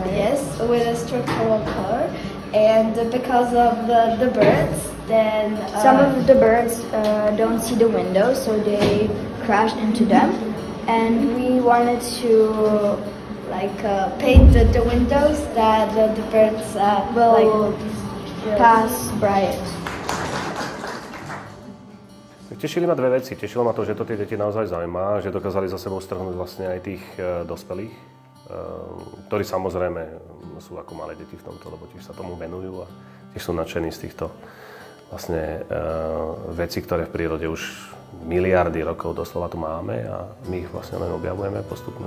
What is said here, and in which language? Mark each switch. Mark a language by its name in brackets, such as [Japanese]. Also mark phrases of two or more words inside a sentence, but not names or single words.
[English] Yes, with a structural color, and because of the birds, then some of the birds don't see the window, so they crash into them, and we wanted to paint the windows that the birds will pass by it. [Slovak] Tešili ma 2 veci. Tešilo ma to, že to tie deti naozaj zaujíma, že dokázali za sebou strhnúť vlastne aj tých dospelých, ktorí samozrejme sú ako malé deti v tomto, lebo tiež sa tomu venujú a tiež sú nadšení z týchto vlastne vecí, ktoré v prírode už miliardy rokov doslova tu máme a my ich vlastne len objavujeme postupne.